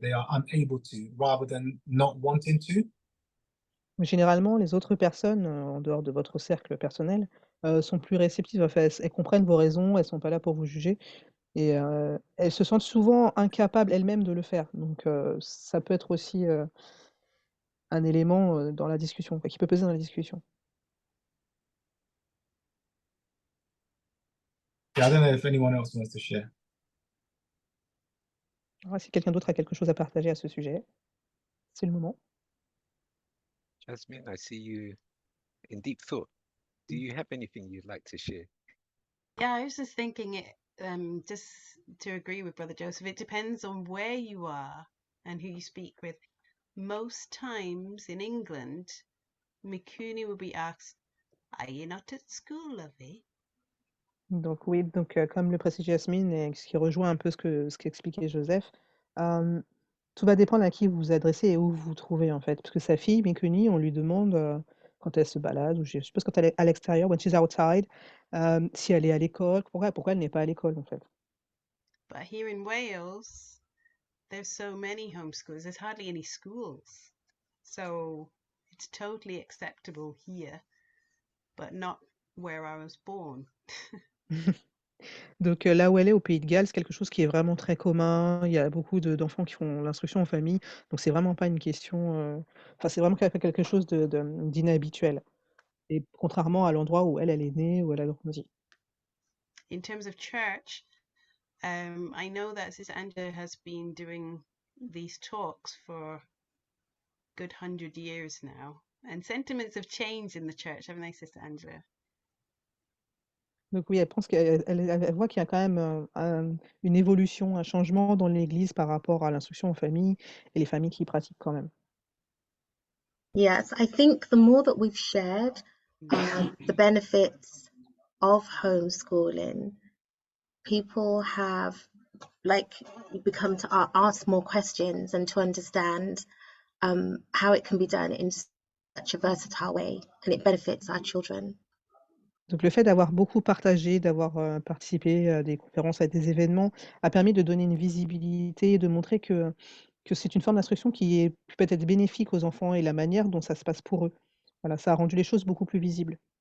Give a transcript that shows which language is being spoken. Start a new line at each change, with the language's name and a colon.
English: They are unable to, rather than not wanting to.
French: Généralement, les autres personnes, en dehors de votre cercle personnel, sont plus réceptives. Enfin, elles comprennent vos raisons, elles sont pas là pour vous juger et elles se sentent souvent incapables elles-mêmes de le faire. Donc ça peut être aussi, un élément dans la discussion, qui peut peser dans la discussion.
English: Yeah, I don't know if anyone else wants to share.
French: Alors, si quelqu'un d'autre a quelque chose à partager à ce sujet, c'est le moment.
English: Jasmine, I see you in deep thought. Do you have anything you'd like to share? Yeah, I was just thinking it, just to agree with Brother Joseph, it depends on where you are and who you speak with. Most times in England, Mikuni will be asked, "Are you not at school, lovey?"
French: Donc oui, donc comme le précise Jasmine et ce qui rejoint un peu ce qu'expliquait Joseph, tout va dépendre à qui vous vous adressez et où vous vous trouvez en fait. Parce que sa fille, Mikuni, on lui demande quand elle se balade, ou je suppose quand elle est à l'extérieur,
English: when she's outside,
French: si elle est à l'école, pourquoi elle n'est pas à l'école en fait.
English: But here in Wales, there's so many homeschoolers, there's hardly any schools. So it's totally acceptable here, but not where I was born.
French: Donc là où elle est, au Pays de Galles, c'est quelque chose qui est vraiment très commun. Il y a beaucoup d'enfants qui font l'instruction en famille. Donc c'est vraiment pas une question. Enfin, c'est vraiment quelque chose d'inhabituel. Et contrairement à l'endroit où elle est née, où elle a grandi.
English: In terms of church, I know that Sister Angela has been doing these talks for a good 100 years now, and sentiments have changed in the church, haven't they, Sister Angela?
French: Donc oui, elle pense elle voit qu'il y a quand même une évolution, un changement dans l'Église par rapport à l'instruction en famille et les familles qui pratiquent quand même.
English: Yes, I think the more that we've shared the benefits of homeschooling, people have become to ask more questions and to understand how it can be done in such a versatile way, and it benefits our children.
French: Donc le fait d'avoir beaucoup partagé, d'avoir participé à des conférences, à des événements, a permis de donner une visibilité, de montrer que c'est une forme d'instruction qui peut être bénéfique aux enfants et la manière dont ça se passe pour eux. Voilà, ça a rendu les choses beaucoup plus visibles.